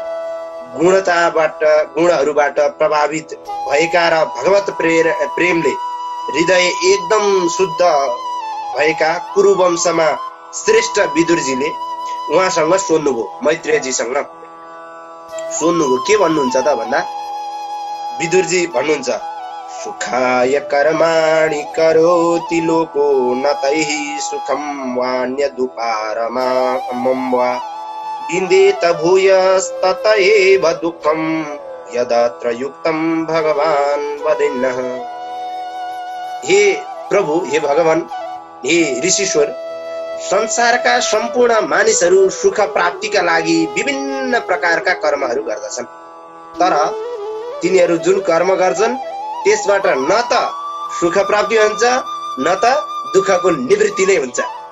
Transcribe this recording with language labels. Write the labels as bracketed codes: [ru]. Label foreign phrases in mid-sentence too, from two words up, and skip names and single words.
[ne] गुणहरूबाट प्रभावित भएका र भगवत प्रेमले हृदय एकदम शुद्ध भएका कुरुवंशमा श्रेष्ठ विदुरजीले उहाँसँग सोध्नुभयो, मैत्रेयजीसँग सोध्नुभयो। के भन्नुहुन्छ त भन्दा विदुरजी भन्नुहुन्छ [sa] सुखाय कर्माणि करोति लोको न तैहि सुखं वान्यदुपारमं वा विन्देत भूयस्तत एव दुःखं यदत्र युक्तं भगवान् वदेन्नः। [ne] हे प्रभु, हे भगवान, हे ऋषिश्वर, संसारका सम्पूर्ण मानिसहरू सुख प्राप्तिका लागि विभिन्न प्रकारका कर्महरू गर्दछन्। तर तिनीहरू जुन कर्म गर्छन् त्यसबाट न त सुख प्राप्ति हुन्छ न त दुःखको निवृत्ति नै हुन्छ।